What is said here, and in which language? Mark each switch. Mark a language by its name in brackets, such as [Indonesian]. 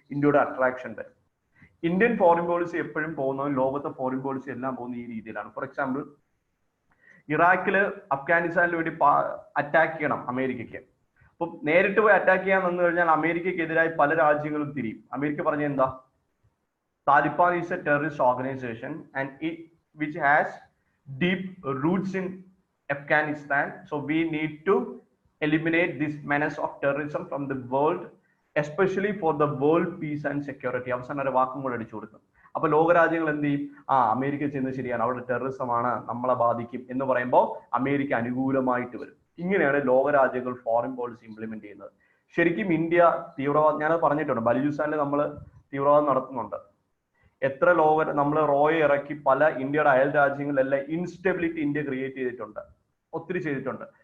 [Malayalam] ഇന്ത്യയുടെ അട്രാക്ഷൻ വരും. Indian foreign policy എപ്പോഴും പോകുന്നത്, ലോകത്തെ ഫോറിൻ പോളിസി എല്ലാം പോകുന്ന ഈ രീതിയിലാണ്. ഫോർ എക്സാമ്പിൾ, ഇറാഖില് അഫ്ഗാനിസ്ഥാനിൽ വേണ്ടി അറ്റാക്ക് ചെയ്യണം അമേരിക്കയ്ക്ക്. അപ്പൊ നേരിട്ട് പോയി അറ്റാക്ക് ചെയ്യാൻ വന്നു കഴിഞ്ഞാൽ അമേരിക്കയ്ക്കെതിരായി പല രാജ്യങ്ങളും തിരിയും. അമേരിക്ക പറഞ്ഞ എന്താ? [English] Taliban is a terrorist organisation and it which has deep roots in Afghanistan, so we need to eliminate this menace of terrorism from the world, especially for the world peace and security. [Malayalam] അവസാനം ഒരു വാക്കും കൂടെ അടിച്ചു കൊടുക്കും. അപ്പൊ ലോകരാജ്യങ്ങൾ എന്ത് ചെയ്യും? അമേരിക്ക ചെയ്യുന്നത് ശരിയാണ്, അവിടെ ടെററിസം ആണ്, നമ്മളെ ബാധിക്കും എന്ന് പറയുമ്പോൾ അമേരിക്ക അനുകൂലമായിട്ട് വരും. ഇങ്ങനെയാണ് ലോകരാജ്യങ്ങൾ ഫോറിൻ പോളിസി ഇംപ്ലിമെന്റ് ചെയ്യുന്നത്. ശരിക്കും ഇന്ത്യ തീവ്രവാദം, ഞാനത് പറഞ്ഞിട്ടുണ്ട്, ബലൂചിസ്ഥാനിൽ നമ്മൾ തീവ്രവാദം നടത്തുന്നുണ്ട്. എത്ര നമ്മൾ റോയെ ഇറക്കി പല ഇന്ത്യയുടെ അയൽ രാജ്യങ്ങളിലെല്ലാം ഇൻസ്റ്റെബിലിറ്റി ഇന്ത്യ ക്രിയേറ്റ് ചെയ്തിട്ടുണ്ട്, ഒത്തിരി ചെയ്തിട്ടുണ്ട്.